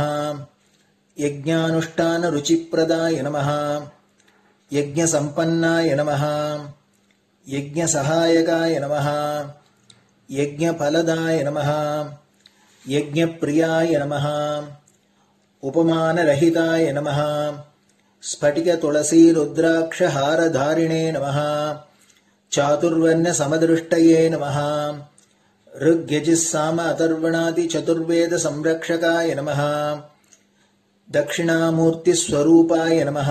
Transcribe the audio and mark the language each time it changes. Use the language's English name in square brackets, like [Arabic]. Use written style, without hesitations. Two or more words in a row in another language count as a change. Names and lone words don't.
[Sanskrit] यज्ञानुष्ठान रुचिप्रदाय नमः. यज्ञसम्पन्नाय नमः. यज्ञसहायकाय नमः. यज्ञफलदाय नमः. यज्ञप्रियाय नमः. उपमानरहिताय नमः. स्फटिक तुलसी रुद्राक्ष हारधारिणे नमः. चातुर्वर्ण समदृष्टये नमः. ऋग्यजुस् साम अथर्वणादि चतुर्वेद संरक्षकाय नमः. दक्षिणामूर्ति स्वरूपाय नमः.